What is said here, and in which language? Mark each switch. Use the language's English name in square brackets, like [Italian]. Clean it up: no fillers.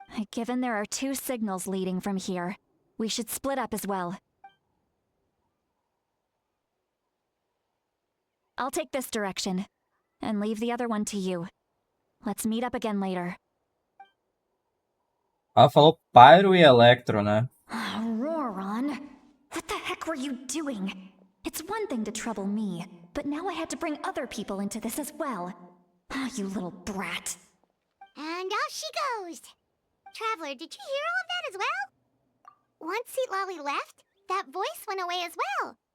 [English] Given there are 2 signals leading from here, we should split up as well. I'll take this direction, and leave the other one to you. Let's meet up again later. [Portuguese] Ela falou Pyro e Electro, né? [English] Ororon, what the heck were you doing? It's one thing to trouble me, but now I had to bring other people into this as well. Ah, you little brat. And off she goes. Traveler, did you hear all of that as well? Once Lolly left, that voice went away as well.